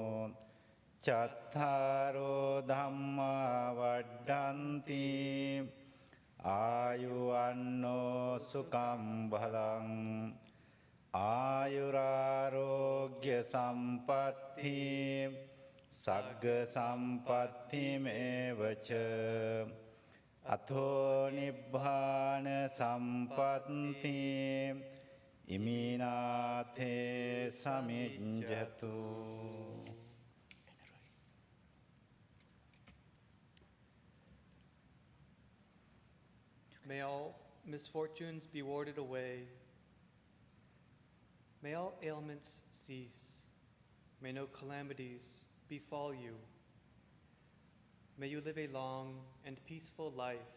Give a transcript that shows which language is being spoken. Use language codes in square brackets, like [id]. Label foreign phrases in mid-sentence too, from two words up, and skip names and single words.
[pi] Cattaro dhamma vaddanti Ayuvanno sukam bhalang Ayurārogya sampatti Sagga sampatti mevaca Atho nibbāna sampatti Iminate samijjatu. [en] May all misfortunes be warded away. May all ailments cease. May no calamities befall you. May you live a long and peaceful life.